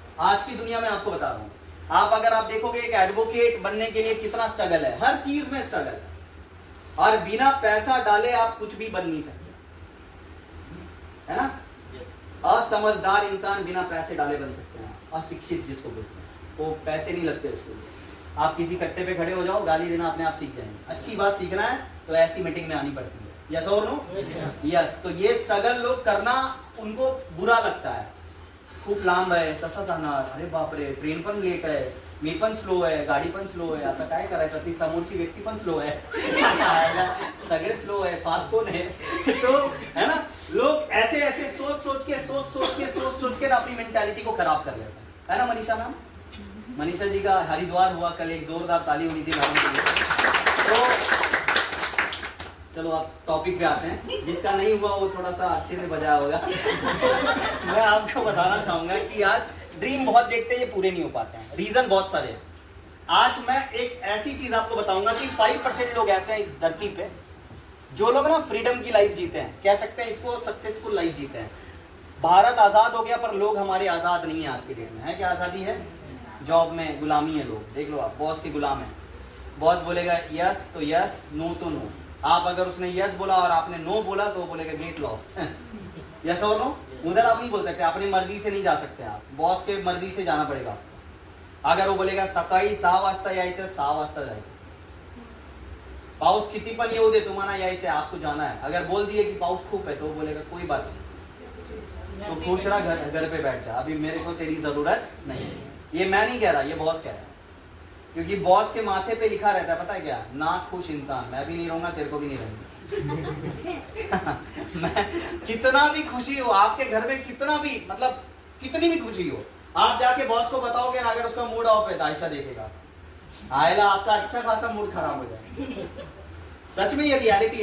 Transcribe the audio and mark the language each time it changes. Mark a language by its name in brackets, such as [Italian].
[Hindi] आज की दुनिया में आपको बता रहा हूं। आप अगर देखोगे एक एडवोकेट बनने के लिए कितना स्ट्रगल है, हर चीज में स्ट्रगल है, और बिना पैसा डाले आप कुछ भी बन नहीं सकते, है ना? असमझदार इंसान बिना पैसे डाले बन सकते हैं, अशिक्षित जिसको बोलते हैं, वो पैसे नहीं लगते उसके लिए। आप किसी कट्टे पे खड़े हो जाओ, गाली देना अपने आप सीख जाएंगे। अच्छी बात सीखना है तो ऐसी मीटिंग में आनी पड़ती है, यस और नो? [English] Yes. [Hindi] तो ये स्ट्रगल लोग करना उनको बुरा लगता है, [Marathi] खूप लांब आहे, तसा जाणार, अरे बापरे ट्रेन पण लेट आहे, मी पण स्लो आहे, गाडी पण स्लो आहे, आता काय करायचं, ती समोरची व्यक्ति पण स्लो है सगळे स्लो है, फास्ट कोण है तो है ना, [Hindi] लोग ऐसे ऐसे सोच के अपनी मेंटालिटी को खराब कर लेते है ना मनीषा मैम? मनीषा जी का हरिद्वार हुआ कल, एक जोरदार ताली होनी चाहिए मैडम के लिए। तो चलो आप टॉपिक पे आते हैं, जिसका नहीं हुआ वो थोड़ा सा अच्छे से बजाया होगा मैं आपको बताना चाहूंगा कि आज ड्रीम बहुत देखते हैं, ये पूरे नहीं हो पाते हैं, रीजन बहुत सारे हैं। आज मैं एक ऐसी चीज आपको बताऊंगा कि 5% लोग ऐसे हैं इस धरती पे जो लोग ना फ्रीडम की लाइफ जीते हैं, कह सकते हैं इसको सक्सेसफुल लाइफ जीते हैं। भारत आजाद हो गया पर लोग हमारे आजाद नहीं है आज के डेट में, है क्या आजादी है? जॉब में गुलामी है, लोग देख लो आप, बॉस के गुलाम है। बॉस बोलेगा यस तो यस, नो तो नो। आप अगर उसने यस बोला और आपने नो बोला तो वो बोलेगा [English] get lost [Hindi] यस और नो? उधर आप नहीं बोल सकते, अपनी मर्जी से नहीं जा सकते, आप बॉस के मर्जी से जाना पड़ेगा। [Marathi] अगर वो बोलेगा सकाळी 6 वाजता यायचं, 6 वाजता जायचं, पाऊस किती पण येऊ दे तुम्हाला यायचं, [Hindi] आपको जाना है। अगर बोल दिए कि पाऊस खूब है तो बोलेगा कोई बात नहीं, तो खुश रहा, घर पे बैठ जा, अभी मेरे को तेरी जरूरत नहीं है। ये मैं नहीं कह रहा, ये बॉस कह रहा है, क्योंकि बॉस के माथे पे लिखा रहता है, पता है क्या? ना खुश इंसान, मैं भी नहीं रहूंगा, तेरे को भी नहीं रहूंगा मैं कितना भी खुशी हो आपके घर में, कितना भी मतलब कितनी भी खुशी हो, आप जाके बॉस को बताओगे ना, अगर उसका मूड ऑफ है तो ऐसा देखेगा, आएगा आपका अच्छा खासा मूड खराब हो जाए। सच में ये रियलिटी।